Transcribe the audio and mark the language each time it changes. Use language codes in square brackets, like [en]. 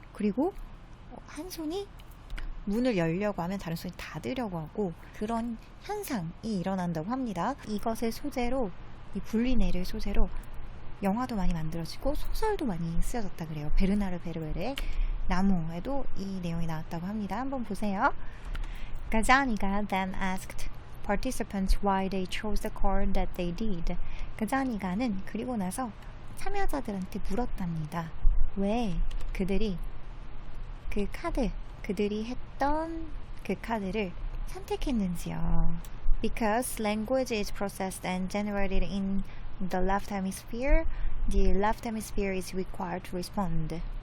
[ko] 그리고 한 손이 문을 열려고 하면 다른 손이 닫으려고 하고, 그런 현상이 일어난다고 합니다. 이것을 소재로, 이 분리뇌를 소재로 영화도 많이 만들어지고 소설도 많이 쓰여졌다 그래요. 베르나르 베르베르의 나무에도 이 내용이 나왔다고 합니다. 한번 보세요. [en] 가자니가 then asked participants why they chose the card that they did. [ko] 가자니가는 그리고 나서 참여자들한테 물었답니다. 왜 그들이 그 카드, 그들이 했던 그 카드를 선택했는지요. [en] Because language is processed and generated in the left hemisphere, the left hemisphere is required to respond.